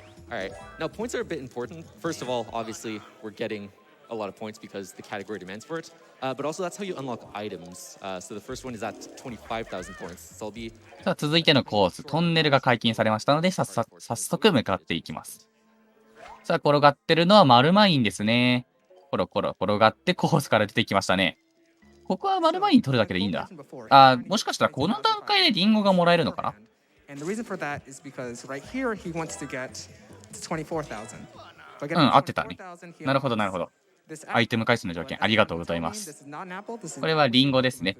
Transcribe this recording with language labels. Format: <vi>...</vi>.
<en>Alright, now points are a bit important. First of all, obviously, we're getting a lot of points because the category demands for it. But also, that's how you unlock items. So the first one is at 25,000 points. So I'll be...</en> <ja>さあ、続いてのコース、トンネルが解禁されましたので、早速向かっていきます。さあ、転がってるのはマルマインですね。コロコロ転がってコースから出てきましたね。ここはマルマイン取るだけでいいんだ。もしかしたらこの段階でリンゴがもらえるのかな？</ja> <en>And the reason for that is because right here he wants to get to 24,000.</en> <ja>合ってたね。なるほど、なるほど。アイテム回数の条件、ありがとうございます。これはリンゴですね。</ja>